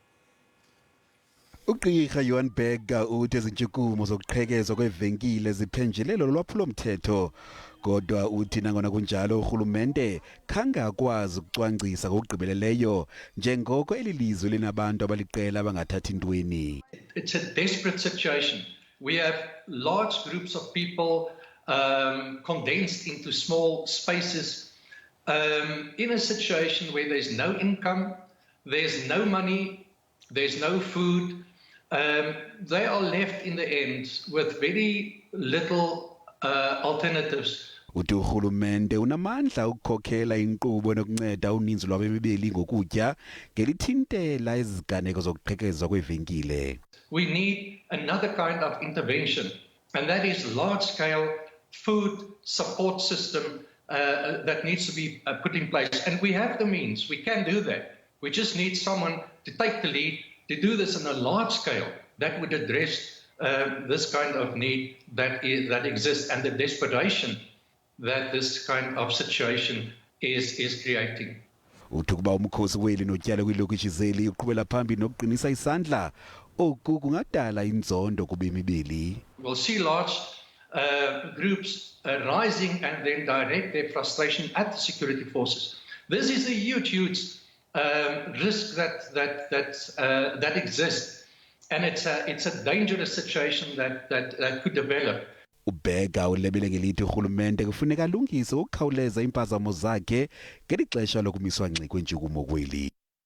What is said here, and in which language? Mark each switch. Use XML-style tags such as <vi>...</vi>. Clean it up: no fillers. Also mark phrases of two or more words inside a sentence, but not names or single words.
<xh>uGqirha Johan Burger uthi izintshukumo zokuqhekezwa kwevenkile ziphenjelelo lolwaphulomthetho. Kodwa uthi nangona kunjalo urhulumente khange akwazi ukucwangcisa ngokugqibeleleyo njengoko eli lizwe linabantu abaliqela abangathathi ntweni.</xh> <en>It's a desperate situation. We have large groups of people condensed into small spaces in a situation where there's no income, there's no money, there's no food. They are left in the end with very little alternatives.</en> <xh>Uthi urhulumente unamandla ukukhokhela inkqubo nokunceda uninzi lwabemibeli ngokutya ngelithintela iziganeko zokuqhekezwa kwevenkile.</xh> <en>We need another kind of intervention, and that is large-scale food support system that needs to be put in place. And we have the means. We can do that. We just need someone to take the lead to do this on a large scale that would address this kind of need that exists and the desperation that this kind of situation is creating.</en> <xh>Uthi ukuba umkhosi weli notyala kwiilokishi zeli uqhubela phambili nokuqinisa isandla oku kungadala inzondo kubemibeli.</xh> <en>We'll see large groups rising and then direct their frustration at the security forces. This is a huge risk that exists, and it's a dangerous situation that could develop.</en> <xh>uBurger ulebele ngelithi urhulumente kufuneka alungise ukukhawuleza impazamo zakhe ngeli xesha lokumiswa ngxi kwentshukumo kweli.</xh>